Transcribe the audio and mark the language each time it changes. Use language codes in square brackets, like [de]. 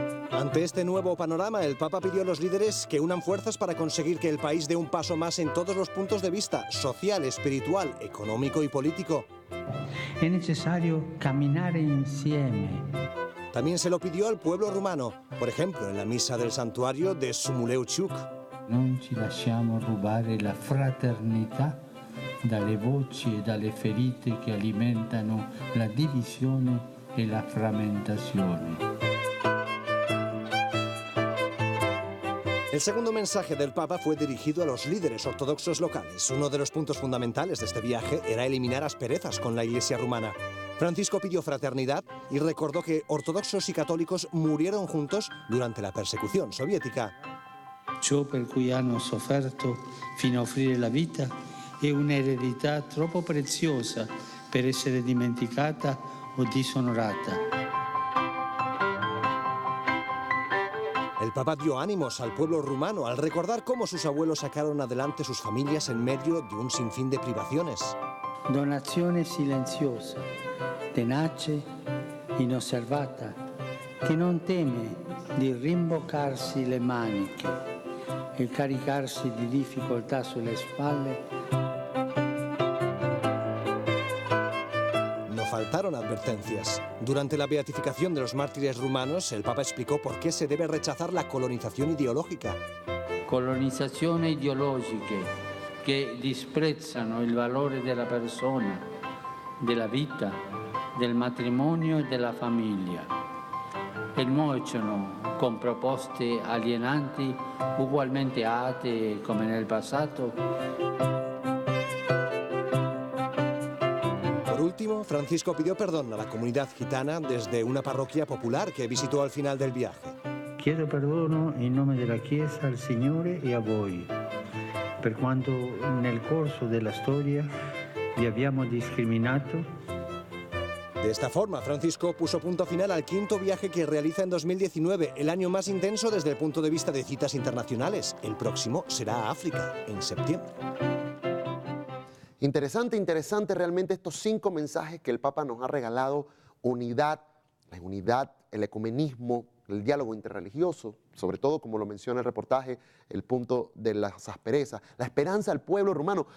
[es] Ante este nuevo panorama, el Papa pidió a los líderes que unan fuerzas para conseguir que el país dé un paso más en todos los puntos de vista, social, espiritual, económico y político. Es necesario caminar insieme. También se lo pidió al pueblo rumano, por ejemplo, en la misa del santuario de Sumuleu-Ciuc. [it] Non ci lasciamo rubare la fraternità dalle voci e dalle ferite che alimentano la divisione e la frammentazione. [es] El segundo mensaje del Papa fue dirigido a los líderes ortodoxos locales. Uno de los puntos fundamentales de este viaje era eliminar asperezas con la Iglesia rumana. Francisco pidió fraternidad y recordó que ortodoxos y católicos murieron juntos durante la persecución soviética. [it] Ciò per cui hanno sofferto fino a offrire la vita è un'eredità troppo preziosa per essere dimenticata o disonorata. [es] El Papa dio ánimos al pueblo rumano al recordar cómo sus abuelos sacaron adelante sus familias en medio de un sinfín de privaciones. [it] Donazione silenziosa, tenace, inosservata, che non teme di rimboccarsi le maniche e caricarsi di difficoltà sulle spalle. [es] Faltaron advertencias. Durante la beatificación de los mártires rumanos, el Papa explicó por qué se debe rechazar la colonización ideológica. [it] Colonizzazioni ideologiche che disprezzano il valore della persona, della vita, del matrimonio e della famiglia e nuociono con proposte alienanti ugualmente atee come nel passato. [es] Francisco pidió perdón a la comunidad gitana desde una parroquia popular que visitó al final del viaje. [it] Chiedo perdono in nome della Chiesa al Signore e a voi, per quanto nel corso della storia vi abbiamo discriminato. [es] De esta forma, Francisco puso punto final al 5º viaje que realiza en 2019, el año más intenso desde el punto de vista de citas internacionales. El próximo será a África, en septiembre. Interesante realmente estos 5 mensajes que el Papa nos ha regalado: unidad, la unidad, el ecumenismo, el diálogo interreligioso, sobre todo, como lo menciona el reportaje, el punto de las asperezas, la esperanza al pueblo rumano.